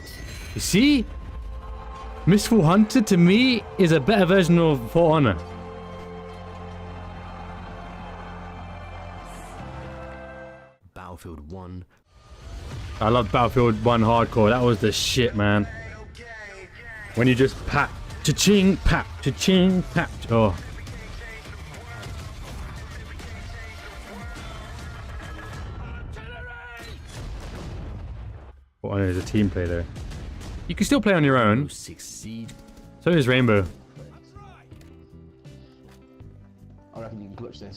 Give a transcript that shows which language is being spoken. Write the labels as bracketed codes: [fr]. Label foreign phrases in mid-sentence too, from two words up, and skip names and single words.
[en] You see, Mistful Hunter to me is a better version of For Honor. Battlefield 1. I love Battlefield 1 hardcore. That was the shit, man. When you just pat, cha-ching, pat, cha-ching, pat. Oh. What Honor is a team play though. You can still play on your own. Succeed. So is Rainbow. I reckon you can clutch this.